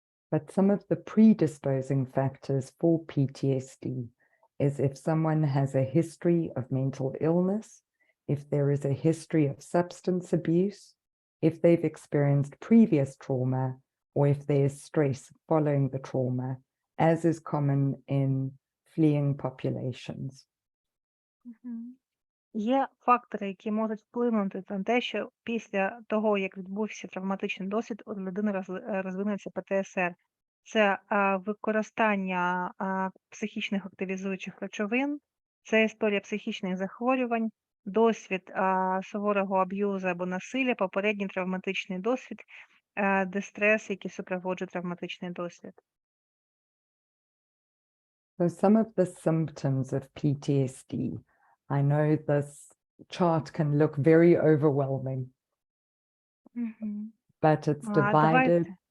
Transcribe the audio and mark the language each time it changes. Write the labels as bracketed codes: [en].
[en] But some of the predisposing factors for PTSD is if someone has a history of mental illness, if there is a history of substance abuse, if they've experienced previous trauma, or if there is stress following the trauma, as is common in fleeing populations. [uk] Є фактори, які можуть вплинути на те, що після того, як відбувся травматичний досвід, у людини розвинеться ПТСР. Це використання психічних активізуючих речовин, це історія психічних захворювань, досвід суворого аб'юзу або насилля, попередній травматичний досвід, дистрес, який супроводжує травматичний досвід. [en] So some of the symptoms of PTSD, I know this chart can look very overwhelming, but it's divided.